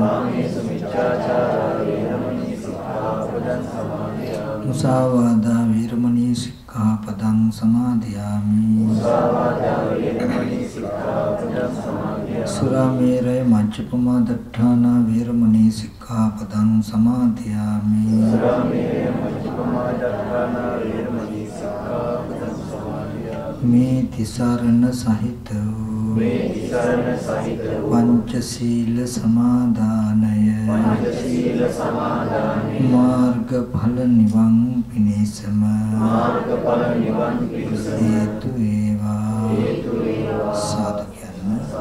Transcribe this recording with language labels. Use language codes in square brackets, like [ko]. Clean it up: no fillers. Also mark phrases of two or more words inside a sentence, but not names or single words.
[pi] මුසාවාදා වේරමණී සික්ඛාපදං සමාදියාමි සුරාමේරය මජ්ජපමා දට්ඨානා වේරමණී සික්ඛාපදං සමාදියාමි [si] මේ තිසරණ සහිත පංචශීල සමාදානය මාර්ගඵල නිවන් පිණිසම හේතු වේවා සාදු කියන්න.